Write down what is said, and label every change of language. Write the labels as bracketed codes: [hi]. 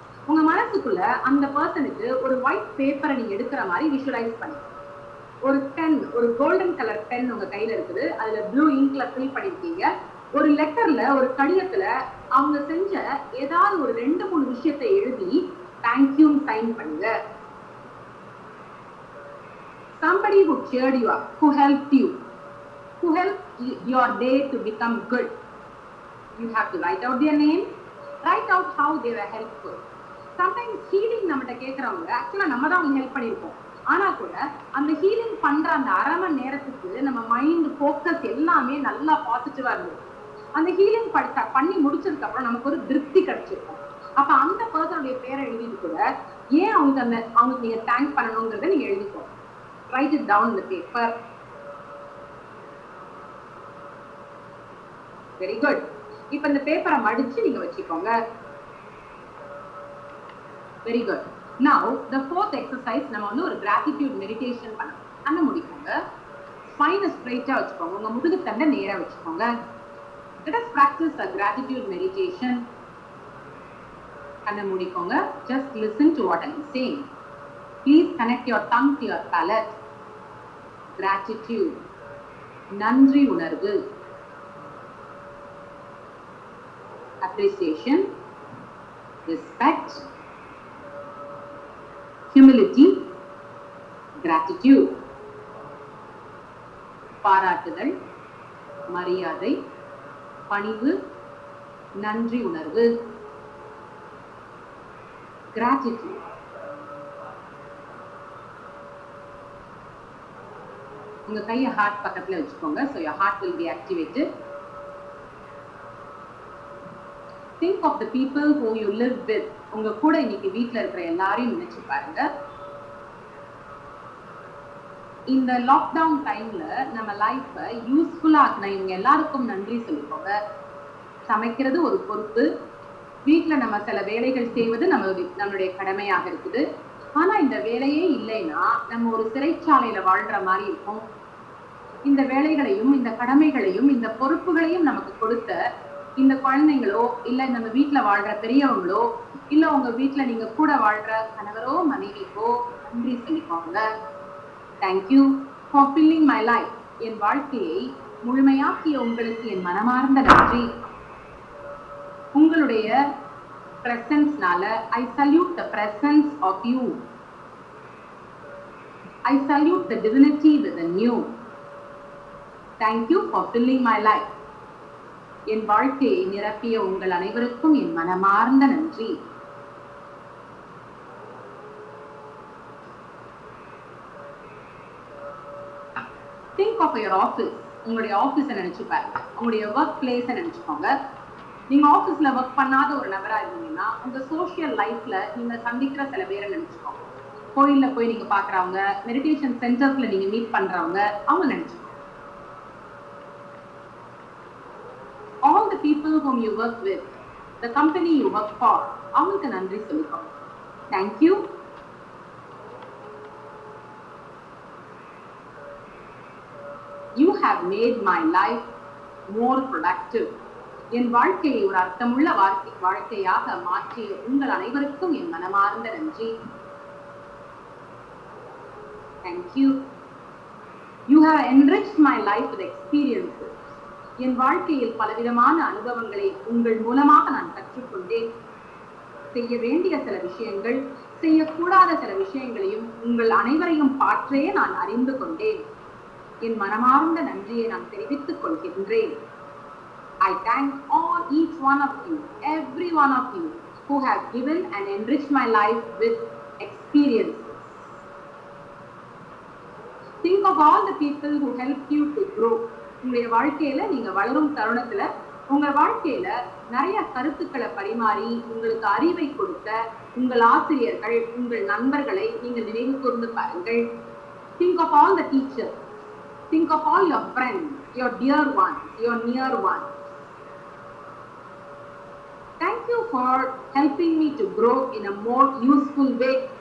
[ta] உங்க மனசுக்குள்ள அந்த பர்சனுக்கு ஒரு ஒயிட் பேப்பரை நீங்க எடுக்கிற மாதிரி விஷுவலைஸ் பண்ணுங்க. ஒரு பென், ஒரு கோல்டன் கலர் பென் உங்க கையில இருக்குது, அதுல ப்ளூ இங்க்ல ஃபில் பண்ணிருக்கீங்க. ஒரு லெட்டர்ல, ஒரு கடிதத்துல அவங்க செஞ்ச ஏதாவது ஒரு 2-3 விஷயத்தை எழுதி தேங்க்யூ சைன் பண்ணுங்க. [en] somebody who cheered you up, who helped you, who helped your day to become good. You have to write out their name, write out how they were helpful. sometimes healing [ta] நம்மட்ட கேக்குறவங்க ஆக்சுவலா நம்ம தான் அவங்க help பண்ணிருப்போம். ஆனா கூட அந்த healing பண்ற அந்த அரை மணி நேரத்துக்கு நம்ம மைண்ட் ஃபோக்கஸ் எல்லாமே நல்லா பாசிட்டிவா இருந்தது. அந்த ஹீலிங் பண்ணி முடிச்சதுக்கு அப்புறம் நமக்கு ஒரு திருப்தி கிடைச்சிருக்கும். அப்ப அந்த பர்சனுடைய பேரை எழுதிட்டு கூட ஏன் அவங்களுக்கு நீங்க தேங்க் பண்ணணுங்கிறத நீங்க எழுதிக்கோங்க. [en] write it down [ta] இந்த பேப்பர். [en] Very good. [ta] இப்ப இந்த பேப்பரை மடிச்சு நீங்க வச்சுக்கோங்க. [en] Very good. Now the fourth exercise [ta] நம்ம வந்து ஒரு [en] gratitude meditation [ta] பண்ணணும். கண்ணை மூடிக்கோங்க, ஸ்பைனை ஸ்ட்ரைட்டா வச்சுக்கோங்க, உங்க முதுகு தண்டை நேரா வச்சுக்கோங்க. [en] Let us practice a gratitude meditation. [ta] கண்ணை மூடிக்கோங்க. [en] Just listen to what I am saying. Please connect your tongue to your palate. [ta] Gratitude, நன்றி உணர்வு. [en] Appreciation, respect, humility, gratitude. [ta] பாராட்டுதல், மரியாதை, பணிவு, நன்றி உணர்வு. [en] gratitude. [ta] உங்க கையை ஹார்ட் பக்கத்துல வச்சுக்கோங்க. [en] so your heart will be activated. think of the people who you live with. [ta] உங்க கூட இன்னைக்கு வீட்ல இருக்கிற எல்லாரையும் நினைச்சு பாருங்க. இந்த லாக்டவுன் டைம்ல நம்ம லைஃபை யூஸ்ஃபுல்லா ஆக்கின இவங்க எல்லாருக்கும் நன்றி சொல்லிக்கோங்க. சமைக்கிறது ஒரு பொறுப்பு, வீட்டுல நம்ம சில வேலைகள் செய்வது நம்மளுடைய கடமையாக இருக்குது. ஆனா இந்த வேலையே இல்லைன்னா நம்ம ஒரு சிறைச்சாலையில வாழ்ற மாதிரி இருக்கும். இந்த வேலைகளையும் இந்த கடமைகளையும் இந்த பொறுப்புகளையும் நமக்கு கொடுத்த இந்த குழந்தைங்களோ இல்ல நம்ம வீட்டுல வாழ்ற பெரியவங்களோ இல்ல உங்க வீட்டுல நீங்க கூட வாழ்ற கணவரோ மனைவிக்கோ நன்றி சொல்லிக்கோங்க. [en] Thank you for filling my life. [ta] என் வாழ்க்கையை முழுமையாக்கிய உங்களுக்கு என் மனமார்ந்த நன்றி. உங்களுடைய பிரசன்ஸ்னால [en] I salute the presence of you. I salute the divinity within you. Thank you for filling my life. [ta] என் வாழ்க்கையை நிரப்பிய உங்கள் அனைவருக்கும் என் மனமார்ந்த நன்றி. [en] Think of your office. [ta] உங்களுடைய ஆபீஸை நினைச்சு பாருங்க. உங்களுடைய ஒர்க் பிளேஸை நினைச்சுக்கோங்க. நீங்க ஆபீஸ்ல ஒர்க் பண்ணாத ஒரு நபரா இருந்தீங்கன்னா உங்க சோசியல் லைஃப்ல நீங்க சந்திக்கிற சில பேரை நினைச்சுக்கோங்க. கோயில்ல போய் நீங்க பாக்குறவங்க, மெடிடேஷன் சென்டர்ஸ்ல நீங்க மீட் பண்றவங்க, அவங்க நினைச்சுக்கோங்க. [en] All the people whom you work with, the company you work for, [ta] அவங்களுக்கு நன்றி சொல்லிக்கோங்க. [en] Thank you. You have made my life more productive. [ta] என் வாழ்க்கையை ஒரு அர்த்தமுள்ள வாழ்க்கையாக மாற்றிய உங்கள் அனைவருக்கும் என் மனமார்ந்த நன்றி. [en] Thank you. You have enriched my life with experiences. [ta] என் வாழ்க்கையில் பலவிதமான அனுபவங்களை உங்கள் மூலமாக நான் கற்றுக்கொண்டேன். செய்ய வேண்டிய சில விஷயங்கள், செய்யக்கூடாத சில விஷயங்களையும் உங்கள் அனைவரையும் பாற்றே நான் அறிந்து கொண்டேன். என் மனமார்ந்த நன்றியை நான் தெரிவித்துக் கொள்கின்றேன். [en] I thank each one of you, every one of you who have given and enriched my life with experiences. Think of all the people who helped you to grow. [ta] உங்களுடைய வாழ்க்கையில நீங்க வளரும் தருணத்துல உங்க வாழ்க்கையில நிறைய கருத்துக்களை பரிமாறி உங்களுக்கு அறிவை கொடுத்த உங்கள் ஆசிரியர்கள், உங்கள் நண்பர்களை நீங்க நினைவு கூர்ந்து பாருங்கள். [en] Think of all the teachers. Think of all your friends, your dear ones, your near ones. Thank you for helping me to grow in a more useful way.